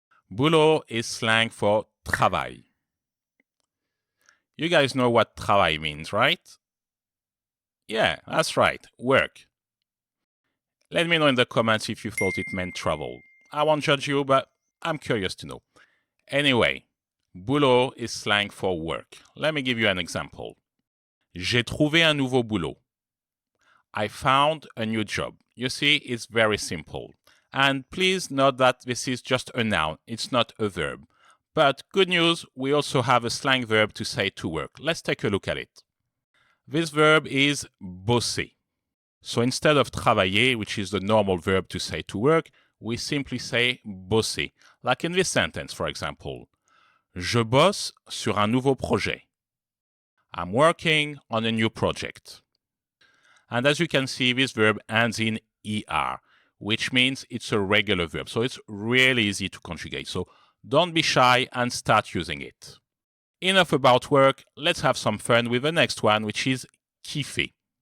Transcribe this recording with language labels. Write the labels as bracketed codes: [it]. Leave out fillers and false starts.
[en] Boulot is slang for travail. You guys know what travail means, right? Yeah, that's right, work. Let me know in the comments if you thought it meant trouble. I won't judge you, but I'm curious to know. Anyway, boulot is slang for work. Let me give you an example. [fr] J'ai trouvé un nouveau boulot. [en] I found a new job. You see, it's very simple. And please note that this is just a noun, it's not a verb. But good news, we also have a slang verb to say to work. Let's take a look at it. This verb is bosser. So instead of travailler, which is the normal verb to say to work, we simply say bosser. Like in this sentence, for example. [fr] Je bosse sur un nouveau projet. [en] I'm working on a new project. And as you can see, this verb ends in er, which means it's a regular verb. So it's really easy to conjugate. So don't be shy and start using it. Enough about work. Let's have some fun with the next one, which is kiffer.